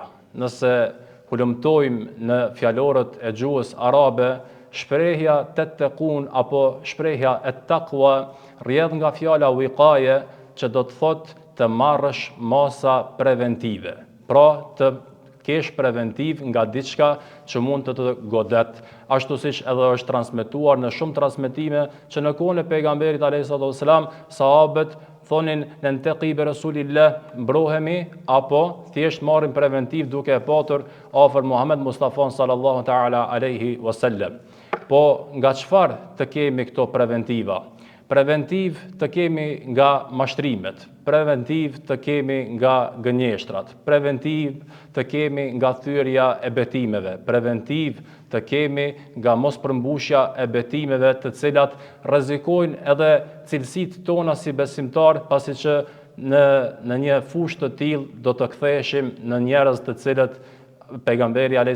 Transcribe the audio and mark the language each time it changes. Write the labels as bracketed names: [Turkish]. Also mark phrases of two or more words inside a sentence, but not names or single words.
[Albanian] Nëse hulumtojmë në fjalorët e gjuhës arabe, shprehja tettekun apo shprehja et-taqwa rrjedh nga fjala wiqaye, që do të thotë të marrësh masa preventive, pra të kesh preventiv nga diçka që mund të të godet, ashtu siç edhe është transmetuar në shumë transmetime që në kohën e pejgamberit a.s. sahabët thonin [Arabic] نتقي برسول الله, [Albanian] mbrohemi apo thjesht marrim preventiv duke e patur afër Muhammed Mustafa [Arabic] صلى الله تعالى عليه وسلم. [Albanian] Po nga çfarë të kemi këto preventiva? Preventiv të kemi nga mashtrimet, preventiv të kemi nga gënjeshtrat, preventiv të kemi nga thyrja e betimeve, preventiv të kemi nga mos përmbushja e betimeve të cilat rrezikojnë edhe cilësitë tona si besimtar, pasi që në një fushë të tillë do të ktheheshim në njerëz të cilët pejgamberi a.s.